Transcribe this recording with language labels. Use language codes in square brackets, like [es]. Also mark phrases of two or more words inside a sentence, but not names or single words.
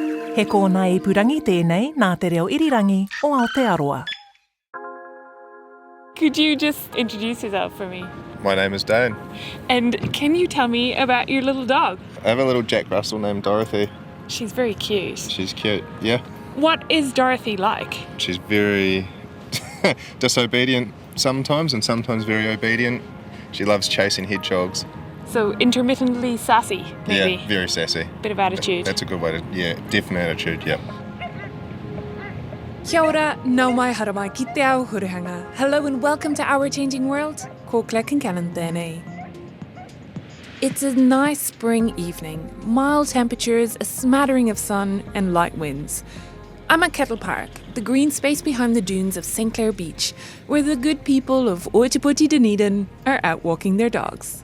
[mi] He kōna I purangi tēnei nā te reo irirangi o Aotearoa. [en] Could you just introduce yourself for me? My name is Dan. And can you tell me about your little dog? I have a little Jack Russell named Dorothy. She's very cute. She's cute, yeah. What is Dorothy like? She's very disobedient sometimes and sometimes very obedient. She loves chasing hedgehogs. So intermittently sassy, maybe? Yeah, very sassy. Bit of attitude. That's a good way to, yeah, definite attitude, yep. [mi] Kia ora, nau mai haramai ki te ao hurihanga. [en] Hello and welcome to Our Changing World. [mi] Ko Concannon tēnei. [en] It's a nice spring evening, mild temperatures, a smattering of sun and light winds. I'm at Kettle Park, the green space behind the dunes of St. Clair Beach, where the good people of Ōtepoti Dunedin are out walking their dogs.